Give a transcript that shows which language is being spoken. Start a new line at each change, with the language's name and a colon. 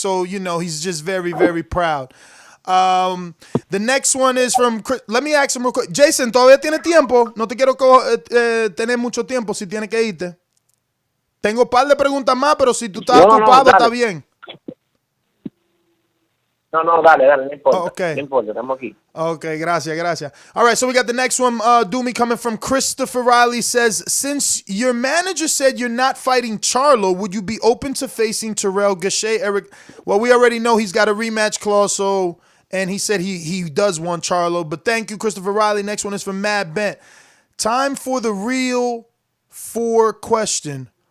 English: So, you know, he's just very, very proud. The next one is from Chris. Let me ask him real quick.
Spanish: Jason, ¿todavía tiene tiempo? No te quiero tener mucho tiempo si tienes que irte. Tengo un par de preguntas más, pero si tú estás ocupado, está bien. No, dale, no importa.
English: Oh, okay.
Spanish: No importa, estamos aquí. Okay, gracias.
English: All right, so we got the next one. Doomy coming from Christopher Riley says, since your manager said you're not fighting Charlo, would you be open to facing Terrell Gausha? Eric, well, we already know he's got a rematch clause, so, and he said he does want Charlo. But thank you, Christopher Riley. Next one is from Matt Bent. Time for the real 4 question.